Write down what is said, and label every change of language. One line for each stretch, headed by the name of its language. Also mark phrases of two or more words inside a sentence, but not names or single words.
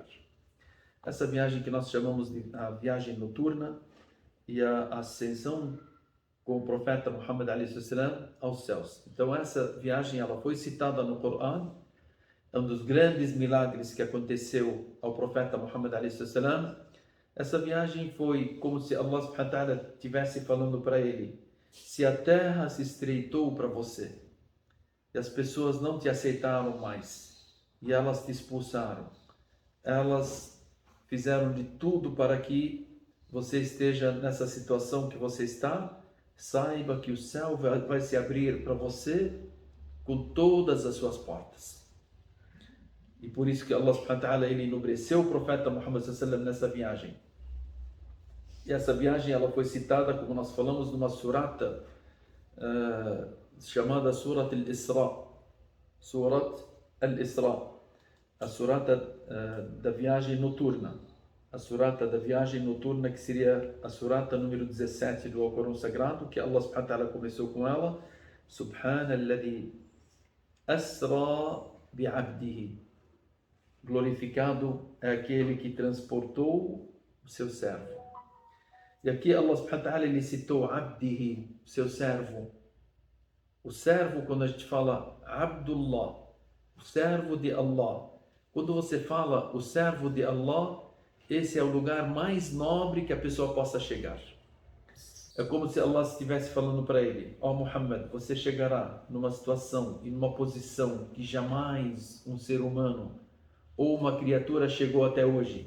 Portuguese: Essa viagem que nós chamamos de a viagem noturna e a ascensão com o profeta Muhammad a.s. aos céus. Então essa viagem ela foi citada no Corão, é um dos grandes milagres que aconteceu ao profeta Muhammad a.s. Essa viagem foi como se Allah
Arabic: subhanahu wa ta'ala
Portuguese: estivesse falando para ele: se a terra se estreitou para você e as pessoas não te aceitaram mais e elas te expulsaram, elas fizeram de tudo para que você esteja nessa situação que você está, saiba que o céu vai se abrir para você com todas as suas portas. E por isso que Allah
Arabic: subhanahu wa ta'ala
Portuguese: ele enobreceu o profeta Muhammad
Arabic: sallallahu alaihi wasallam
Portuguese: nessa viagem. E essa viagem ela foi citada, como nós falamos, numa surata chamada Surat al-Isra. Surat al-Isra. A surata da viagem noturna. A surata da viagem noturna, que seria a surata número 17 do Alcorão Sagrado, que Allah
Arabic: subhanahu wa ta'ala
Portuguese: começou com ela.
Arabic: Subhanalladhi asra bi'abdihi.
Portuguese: Glorificado é aquele que transportou o seu servo. E aqui Allah
Arabic: subhanahu wa ta'ala
Portuguese: ele citou abdihi, seu servo. O servo, quando a gente fala Abdullah, o servo de Allah. Quando você fala o servo de Allah, esse é o lugar mais nobre que a pessoa possa chegar. É como se Allah estivesse falando para ele: ó Muhammad, você chegará numa situação e numa posição que jamais um ser humano ou uma criatura chegou até hoje.